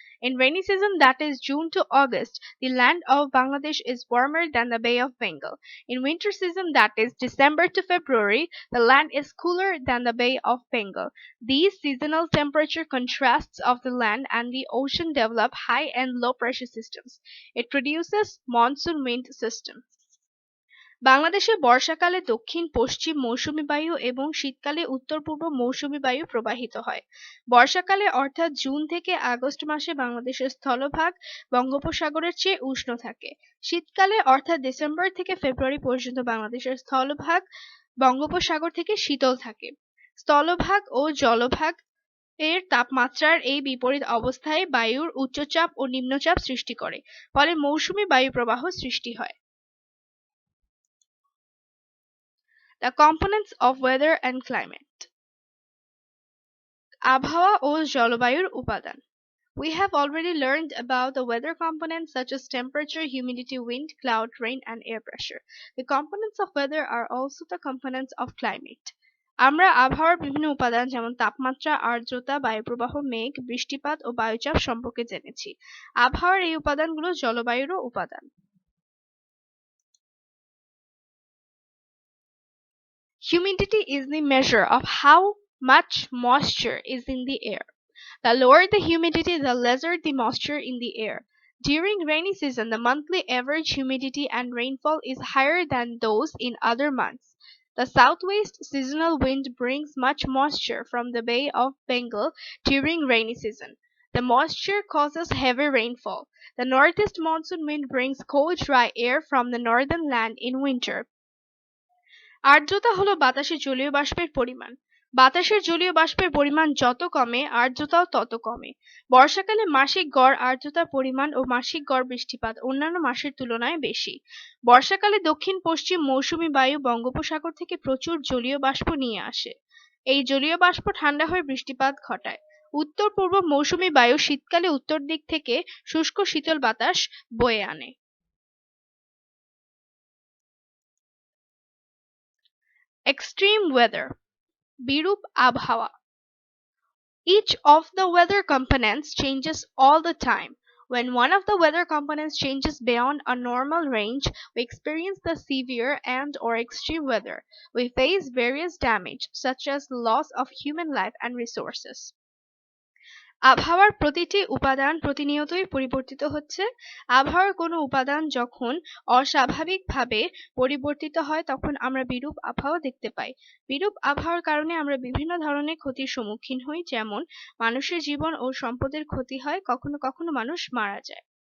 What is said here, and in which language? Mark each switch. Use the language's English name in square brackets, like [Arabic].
[English] In rainy season, that is June to August, the land of Bangladesh is warmer than the Bay of Bengal. In winter season, that is December to February, the land is cooler than the Bay of Bengal. These seasonal temperature contrasts of the land and the ocean develop high and low pressure systems. It produces monsoon wind system. [Bangla] বাংলাদেশে বর্ষাকালে দক্ষিণ পশ্চিম মৌসুমী বায়ু এবং শীতকালে উত্তর পূর্ব মৌসুমী বায়ু প্রবাহিত হয়। বর্ষাকালে অর্থাৎ জুন থেকে আগস্ট মাসে বাংলাদেশের স্থলভাগ বঙ্গোপসাগরের চেয়ে উষ্ণ থাকে। শীতকালে অর্থাৎ ডিসেম্বর থেকে ফেব্রুয়ারি পর্যন্ত বাংলাদেশের স্থলভাগ বঙ্গোপসাগর থেকে শীতল থাকে। স্থলভাগ ও জলভাগ এর তাপমাত্রার এই বিপরীত অবস্থায় বায়ুর উচ্চচাপ ও নিম্নচাপ সৃষ্টি করে, ফলে মৌসুমী বায়ু প্রবাহ সৃষ্টি হয়। [English] The components of weather and climate. [Bangla] আবহাওয়া ও জলবায়ুর উপাদান. [English] We have already learned about the weather components such as temperature, humidity, wind, cloud, rain, and air pressure. The components of weather are also the components of climate. [Bangla] আমরা আবহাওয়ার বিভিন্ন উপাদান যেমন তাপমাত্রা, আর্দ্রতা, বায়ুপ্রবাহ, মেঘ, বৃষ্টিপাত ও বায়ুচাপ সম্পর্কে জেনেছি। আবহাওয়ার এই উপাদানগুলো জলবায়ুরও উপাদান। [English] Humidity is the measure of how much moisture is in the air. The lower the humidity, the lesser the moisture in the air. During rainy season, the monthly average humidity and rainfall is higher than those in other months. The southwest seasonal wind brings much moisture from the Bay of Bengal during rainy season. The moisture causes heavy rainfall. The northeast monsoon wind brings cold, dry air from the northern land in winter. [Bangla] আর্দ্রতা হলো বাতাসে জলীয় বাষ্পের পরিমাণ। বাতাসের জলীয় বাষ্পের পরিমাণ যত কমে আর্দ্রতাও তত কমে। বর্ষাকালে মাসিক গড় আর্দ্রতার পরিমাণ ও মাসিক গড় বৃষ্টিপাত অন্যান্য মাসের তুলনায় বেশি। বর্ষাকালে দক্ষিণ পশ্চিম মৌসুমী বায়ু বঙ্গোপসাগর থেকে প্রচুর জলীয় বাষ্প নিয়ে আসে। এই জলীয় বাষ্প ঠান্ডা হয়ে বৃষ্টিপাত ঘটায়। উত্তর পূর্ব মৌসুমী বায়ু শীতকালে উত্তর দিক থেকে শুষ্ক শীতল বাতাস বয়ে আনে। [English] Extreme weather. [Bangla] বিরূপ আবহাওয়া. [English] Each of the weather components changes all the time. When one of the weather components changes beyond a normal range, we experience the severe and/or extreme weather. We face various damage, such as loss of human life and resources. [Bangla] আবহাওয়ার প্রতিটি উপাদান প্রতিনিয়তই পরিবর্তিত হচ্ছে। আবহাওয়ার কোনো উপাদান যখন অস্বাভাবিকভাবে পরিবর্তিত হয় তখন আমরা বিরূপ আবহাওয়া দেখতে পাই। বিরূপ আবহাওয়ার কারণে আমরা বিভিন্ন ধরনের ক্ষতির সম্মুখীন হই, যেমন মানুষের জীবন ও সম্পদের ক্ষতি হয়, কখনো কখনো মানুষ মারা যায়।